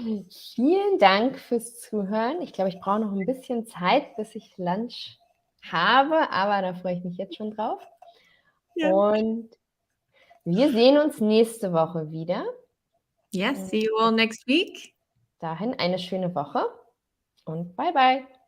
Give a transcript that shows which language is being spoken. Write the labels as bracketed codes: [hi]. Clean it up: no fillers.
[de] Vielen Dank fürs Zuhören. Ich glaube, ich brauche noch ein bisschen Zeit, bis ich Lunch habe, aber da freue ich mich jetzt schon drauf. Ja. Und wir sehen uns nächste Woche wieder. [en] Yes, see you all next week. [de] Dahin eine schöne Woche und bye bye.